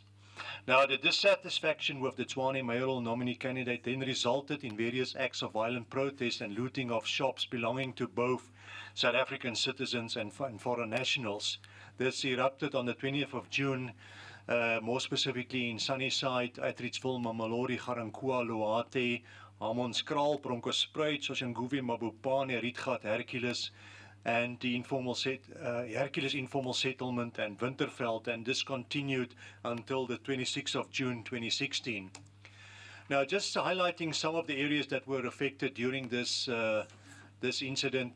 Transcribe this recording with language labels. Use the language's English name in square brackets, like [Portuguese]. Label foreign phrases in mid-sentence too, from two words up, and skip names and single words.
[English] Now, the dissatisfaction with the Tshwane mayoral nominee candidate then resulted in various acts of violent protest and looting of shops belonging to both South African citizens and foreign nationals. This erupted on the 20th of June, more specifically in Sunnyside, Atteridgeville, Mamelodi, Garankuwa, Loate, Hamonskraal, Bronkhorstspruit, Soshanguve, Mabopane, Rietgat, Hercules, and the Hercules informal settlement and Winterveld, and this continued until the 26th of June 2016. Now, just highlighting some of the areas that were affected during this incident.